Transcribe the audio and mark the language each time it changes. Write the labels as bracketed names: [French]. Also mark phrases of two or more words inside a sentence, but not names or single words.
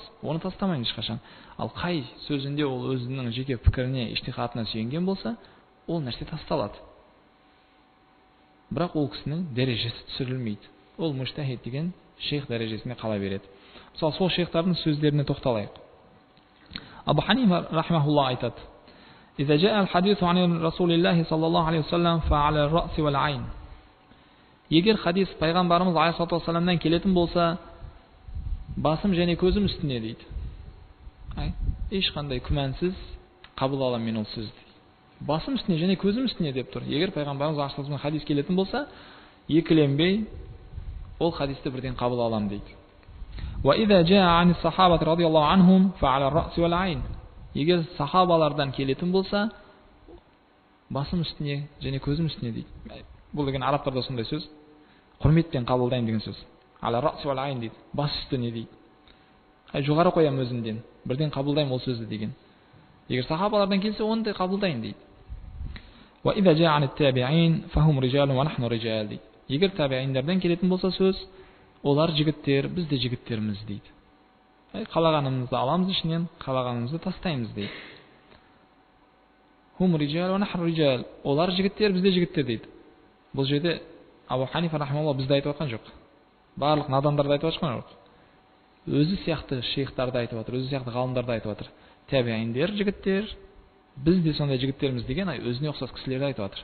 [Kazakh] Оны тастамаймыз ешқашан. Ал қай сөзінде ол өзінің жеке пікіріне, иштихадына сүйенген болса, ол нәрсе тасталады. Бірақ ол кісінің дәрежесі түсірілмейді. Ол муштахид деген шейх дәрежесіне қала береді. Мысалы, сол шейхтардың сөздеріне тоқталайық. Абу Ханифа рахмахуллах айтады: [Arabic] "إذا جاء الحديث عن رسول الله صلى الله عليه وسلم فعلى الرأس والعين." [Kazakh] Егер хадис пайғамбарымыз [Arabic] عليه الصلاة والسلام [Kazakh] келетін болса, басым және көзім үстіне дейді. Ешқандай күмәнсіз қабыл аламын мен ол сөзді. Басым үстіне және көзім үстіне деп тұр. Егер пайғамбарымыз [Arabic] عليه الصلاة والسلام [Kazakh] хадис келетін болса, екіленбей ол хадисті бірден қабыл аламын дейді. [Arabic] وَإِذَا جَاءَ عَنِ الصَّحَابَةِ رَضِيَ اللَّهُ عَنْهُمْ فَعَلَى الرَّأْسِ وَالْعَيْنِ. [Kazakh] Егер сахабалардан келетін болса, басым үстіне және көзім үстіне дейді. Бұл деген арабтарда сондай сөз. Құрметпен қабылдаймын деген сөз. [Arabic] على الرأس والعين [Kazakh] дейді. Бас үстіне дейді. Жоғары қоямын өзімден. Бірден қабылдаймын ол сөзді деген. Егер сахабалардан келсе, оны да қабылдайын дейді. [Arabic] وَإِذَا جَاءَ عَنِ التَّابِعِينَ فَهُمْ رِجَالٌ وَنَحْنُ رِجَالٌ дейді. [Kazakh] Егер табииндардан келетін болса сөз, олар жігіттер, біз де жігіттерміз дейді. Қалағанымызды аламыз ішінен, қалағанымызды тастаймыз дейді. [Arabic] هم رجال ونحن رجال. [Kazakh] Олар жігіттер, біз де жігіттер дейді. Бұл жерде Абу Ханифа рахмаллах бізді айтып отқан жоқ. Барлық надандарды айтып отқан жоқ. Өзі сияқты шейхтарды айтып отыр, өзі сияқты ғалымдарды айтып отыр. Табииндер жігіттер, біз де сондай жігіттерміз деген өзіне ұқсас кісілерді айтып отыр.